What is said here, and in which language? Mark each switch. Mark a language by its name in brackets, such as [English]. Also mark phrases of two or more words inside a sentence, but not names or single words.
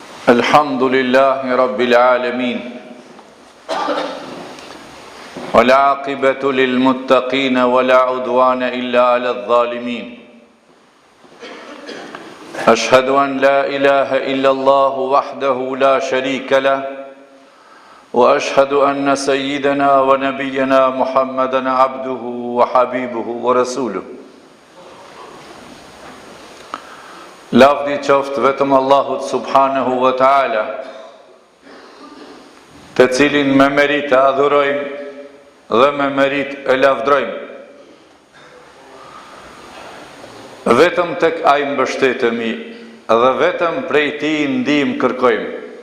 [Arabic] الحمد لله رب العالمين والعاقبة للمتقين ولا عدوان إلا على الظالمين. أشهد أن لا إله إلا الله وحده لا شريك له وأشهد أن سيدنا ونبينا محمدا عبده وحبيبه ورسوله. [Albanian] Lavdi qoftë vetëm Allahut [Arabic] سبحانه وتعالى, [Albanian] të cilin me merit e adhurojmë dhe me merit e lavdrojmë. Vetëm tek ai mbështetemi dhe vetëm prej tij ndihmë kërkojmë.